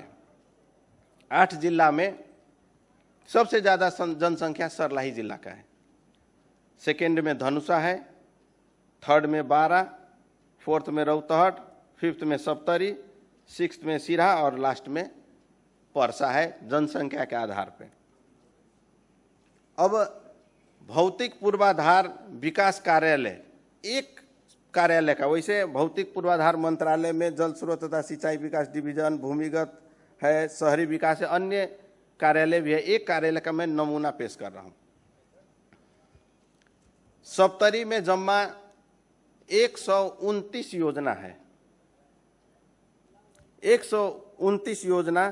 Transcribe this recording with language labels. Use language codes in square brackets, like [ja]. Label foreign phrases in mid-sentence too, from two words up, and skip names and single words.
[hi] 8 जिला में सबसे ज्यादा जनसंख्या सरलाही जिला का है। सेकेंड में धनुषा है, थर्ड में 12, फोर्थ में रौतहट, फिफ्थ में सप्तरी, सिक्स्थ में सिरहा और लास्ट में परसा है जनसंख्या के आधार पे। अब भौतिक पूर्वाधार विकास कार्यालय एक कार्यालय का, वैसे भौतिक पूर्वाधार मंत्रालय में जल स्रोत तथा सिंचाई विकास डिवीजन, भूमिगत है, शहरी विकास है, अन्य कार्यालय भी है। एक कार्यालय का मैं नमूना पेश कर रहा हूं। सप्तरी में जम्मा 129 योजना है, 129 योजना।